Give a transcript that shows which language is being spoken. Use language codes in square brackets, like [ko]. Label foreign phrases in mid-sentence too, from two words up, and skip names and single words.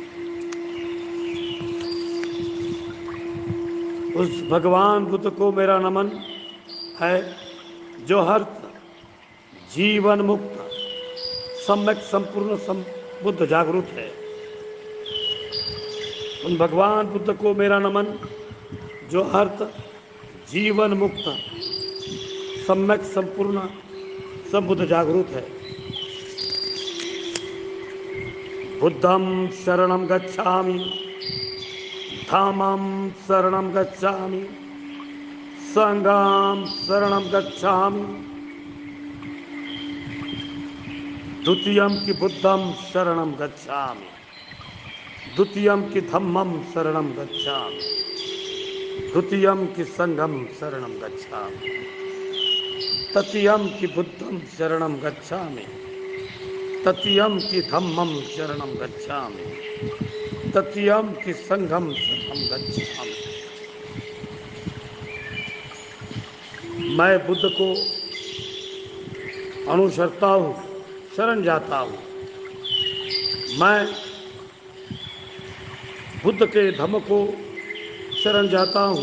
[hi] उस भगवान बुद्ध को मेरा नमन है, जो हर जीवन मुक्त सम्यक संपूर्ण संबुद्ध जागरूक है। उन भगवान बुद्ध को मेरा नमन, जो हर जीवन मुक्त सम्यक संपूर्ण सब बुद्ध जागरूक है। [pi] बुद्धं शरणं गच्छामि, धम्मं शरणं गच्छामि, संघं शरणं गच्छामि, द्वितीयं कि बुद्धं शरणं गच्छामि, द्वितीयं कि धम्मं शरणं गच्छामि, द्वितीयं कि संघं शरणं गच्छामि, तृतीयं कि बुद्धं शरणं गच्छामि, तृतीयं कि धम्मं शरणं गच्छामि, तृतीयं कि संघं शरणं गच्छामि। [hi] मैं बुद्ध को अनुसरता हूँ, शरण जाता हूँ। मैं बुद्ध के धम्म को शरण जाता हूँ।